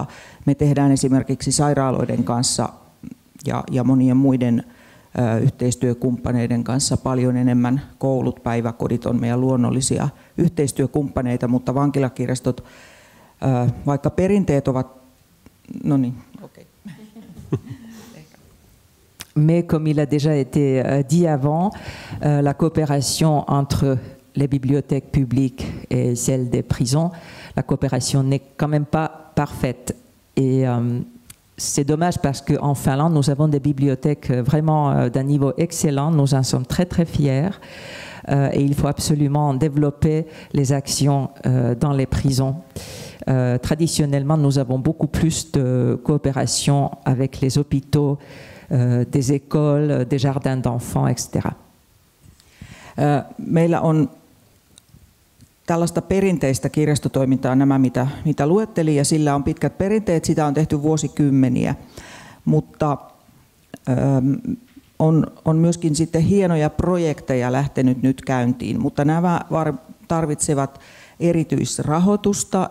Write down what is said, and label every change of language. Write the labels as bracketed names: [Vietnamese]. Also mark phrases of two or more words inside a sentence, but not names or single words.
[Finnish] Me tehdään esimerkiksi sairaaloiden kanssa ja monien muiden yhteistyökumppaneiden kanssa paljon enemmän. Koulut, päiväkodit on meidän luonnollisia yhteistyökumppaneita, mutta vankilakirjastot, vaikka perinteet ovat... No niin, okei. [French] Mais comme il a déjà été dit avant, la coopération entre les bibliothèques publiques et celles des prisons, la coopération n'est quand même pas parfaite. Et c'est dommage parce qu'en Finlande, nous avons des bibliothèques vraiment d'un niveau excellent. Nous en sommes très très fiers. Et il faut absolument développer les actions dans les prisons. Traditionnellement, nous avons beaucoup plus de coopération avec les hôpitaux, des écoles, des jardins d'enfants, etc. [Finnish] Meillä on tällaista perinteistä kirjastotoimintaa, nämä mitä luettelin, ja sillä on pitkät perinteet, sitä on tehty vuosikymmeniä, mutta on myöskin sitten hienoja projekteja lähtenyt nyt käyntiin, mutta nämä tarvitsevat erityisrahoitusta,